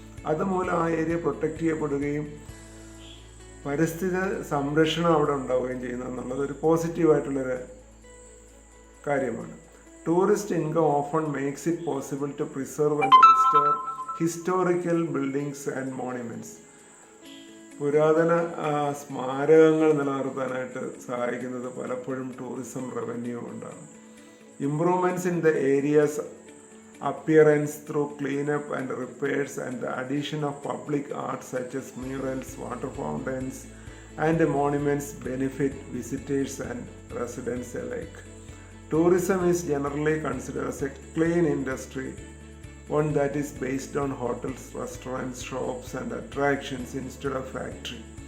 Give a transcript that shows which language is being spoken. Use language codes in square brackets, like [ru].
[ml] അതുമൂലം ആ area protect ചെയ്യപ്പെടുകയും പരിസ്ഥിതി സംരക്ഷണം അവിടെ ഉണ്ടാവുകയും ചെയ്യുന്നു എന്നുള്ളത് ഒരു പോസിറ്റീവായിട്ടുള്ളൊരു കാര്യമാണ്. [en] Tourist income often makes it possible to preserve and restore historical buildings and monuments. [ml] പുരാതന സ്മാരകങ്ങൾ നിലനിർത്താനായിട്ട് സഹായിക്കുന്നത് പലപ്പോഴും ടൂറിസം റവന്യൂ കൊണ്ടാണ്. [en] Improvements in the area's appearance through cleanup and repairs and the addition of public art such as murals, water fountains and monuments benefit visitors and residents alike. Tourism is generally considered as a clean industry, one that is based on hotels, restaurants, shops and attractions instead of factory.